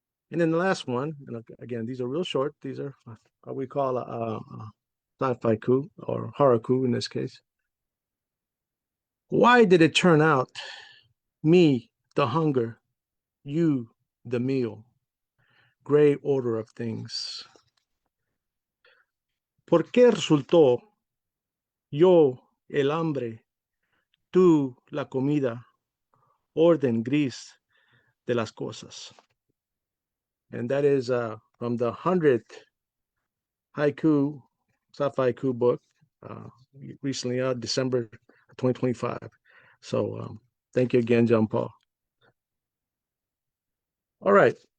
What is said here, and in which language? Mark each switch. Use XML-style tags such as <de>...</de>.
<en>And then the last one, and again, these are real short. These are what we call a sci-fi coup, or horror coup in this case. Why did it turn out, me, the hunger, you, the meal, gray order of things?</en> <es>¿Por qué resultó yo el hambre, tú la comida, orden gris de las cosas?</es> <en>And that is from the 100th haiku, sci-fi haiku book, recently out, December 2025. So thank you again, John Paul. All right,</en>